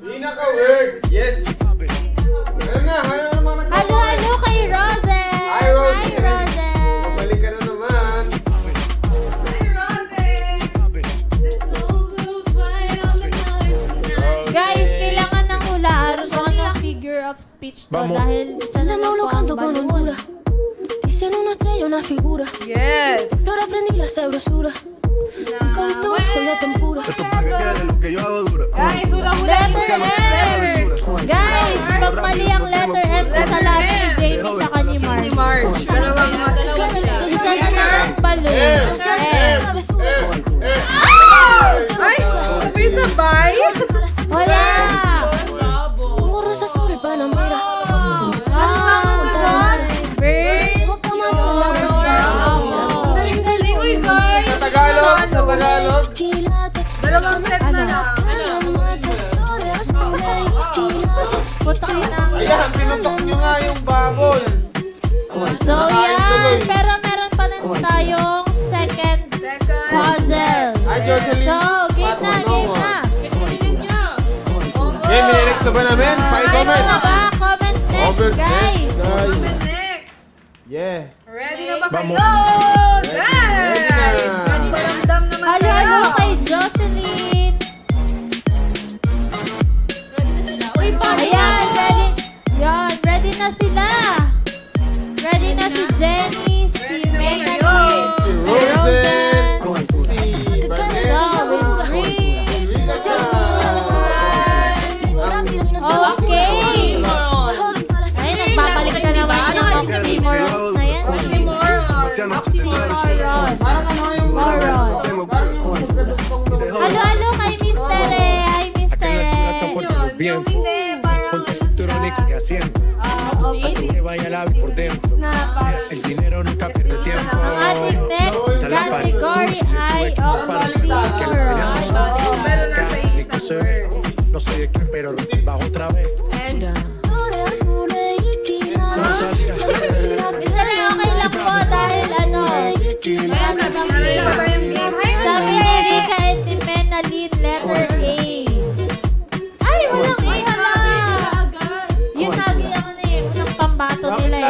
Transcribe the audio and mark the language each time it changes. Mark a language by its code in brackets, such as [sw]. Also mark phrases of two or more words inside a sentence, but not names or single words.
[tl] Pinaka-word. Yes. Ano na? Ano naman nagkakaroon? Halo-halo kay Rosen! Hi, Rosen. Hi, Rosen! Balik ka na naman. Guys, kailangan ng hulaan kung anong [en] figure of speech [tl] to dahil isa na lang po ang [es] Colocando con [tl] balon. [es] holgura. Dicen una estrella, una figura. Yes. Y ahora aprendí la sabrosura. Nunca he visto bajo la tempura. [tl] Guys, hula-hula [en] Letter M! [tl] Guys, pag mali ang letter M, kasalanan ni Jamie tsaka ni Mark. March. Dalawang Isa na lang ang balon. M. [es] Travesura. [tl] Ay! Sabay-sabay? Wala! [es] Un gorro azul y panamera. [en] First, [tl] Uy, guys! Sa Tagalog, sa Tagalog. [es] Quilate. [tl] Dalawang set na lang. [es] Mate, flores azules y quilate. [tl] putok na. Ayan, pinutok nyo nga yung baboy. So, yan. Pero meron pa din tayong [en] second puzzle. [tl] Ay, Jocelyn. So, game na, game na. Okay, minnext na ba namin? Ito Pa-comment. na ba? [en] Comment next, [tl] Comment guys. [en] next, guys. [tl] Next. Yeah. Ready na ba kayo? Ready Guys! na. Paramdam naman Halo-halo kayo. kay Jocelyn. Ayan, ready. Yan, ready na sila. Ready na si Jenny, si Melanie, Si si Rosen. Rosen. Si Vanessa. [en] So, three. Okay. [tl] Ay, nagbabalik na naman yung oxymoron na yan. Oxymoron. Parang ano yung Moron. Parang yung magkadugtong na Halo-halo kay Mr. Hi, Mr. Yung hindi, parang [es] Ponte el cinturón y coge asiento. Que vaya la por dentro. El dinero nunca pierde tiempo. [tl] Ang ating [en] next category [tl] ay oxymoron. pero nasa [es] Rico [tl] isang [es] se ve. No sé de qué, pero bajo otra vez. Flores azules y quilate. No salía. [tl] Mr. Okay lang po dahil ano, sabi ni Rika and ni Menalyn, letter A. Ay, walang A, hala. Yun lagi ang ano eh, unang pambato nila eh,